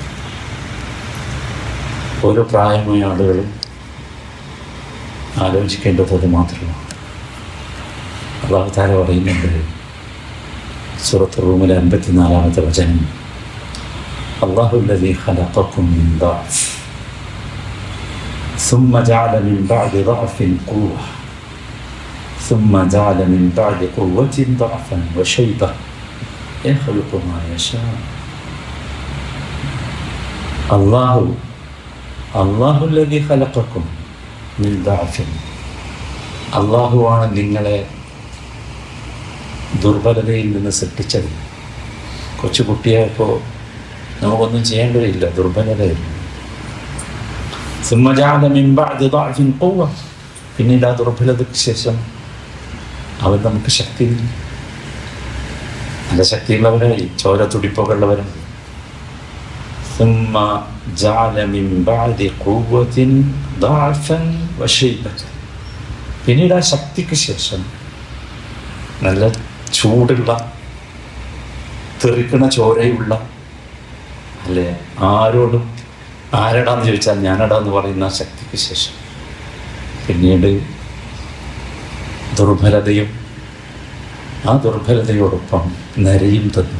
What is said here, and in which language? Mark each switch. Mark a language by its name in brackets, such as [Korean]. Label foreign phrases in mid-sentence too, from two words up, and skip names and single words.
[Malayalam] ഓരോ പ്രായമായ ആളുകളും ആലോചിക്കേണ്ടത് അത് മാത്രമാണ്. അല്ലാഹു തആല പറയുന്നുണ്ട് സൂറത്ത് റൂമിലെ 54-ാമത്തെ വചനം, [Arabic] الله الذي خلقكم من ضعف ثم جعل من بعد ضعف قوة ثم جعل من بعد قوة ضعفا وشيبة يخلق ما يشاء. الله الذي خلقكم من ضعف, [Malayalam] അല്ലാഹുവാണ് നിങ്ങളെ ദുർബലതയിൽ നിന്ന് സൃഷ്ടിച്ചത്. കൊച്ചുകുട്ടിയായപ്പോൾ നമുക്കൊന്നും ചെയ്യേണ്ടതില്ല, ദുർബലതയില്ല. [Arabic] ثم جعل من بعد ضعف قوة, [Malayalam] പിന്നീട് ആ ദുർബലതയ്ക്ക് ശേഷം അവൻ നമുക്ക് ശക്തി, നല്ല ശക്തിയുള്ളവരായി, ചോര തുടിപ്പൊക്കെ ഉള്ളവരായി. [Arabic] ثم جعل من بعد قوة ضعفا وشيبة, [Malayalam] പിന്നീട് ആ ശക്തിക്ക് ശേഷം നല്ല ചൂടുള്ള തെറിക്കണ ചോരയുള്ള, അല്ലേ, ആരോടും ആരടാന്ന് ചോദിച്ചാൽ ഞാനടാന്ന് പറയുന്ന ശക്തിക്ക് ശേഷം പിന്നീട് ദുർബലതയും, ആ ദുർബലതയോടൊപ്പം നരയും തന്നു.